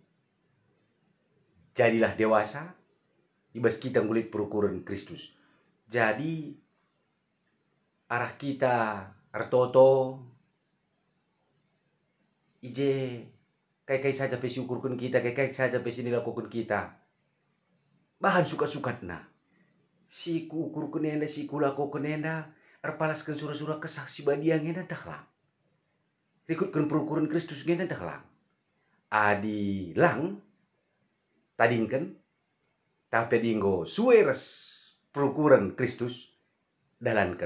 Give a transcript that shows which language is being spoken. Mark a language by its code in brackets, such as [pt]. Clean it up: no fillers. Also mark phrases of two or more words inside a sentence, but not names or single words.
[id] Jadilah dewasa [btx] ibas kita ngulit perukuran Kristus. Jadi arah kita artoto ije kai-kai saja pesi ukurkan kita, kai-kai saja pesi dilakukan kita. Bahan suka-sukat na. Si ku ukurkan enda, si ku lakukan enda, erpalaskan surah-surah kesaksi badia ngena taklang. Ikutkan perukuran Kristus ngena taklang. Adi lang, tadingkan, tapi dinggo sueres perukuran Kristus, dalankan.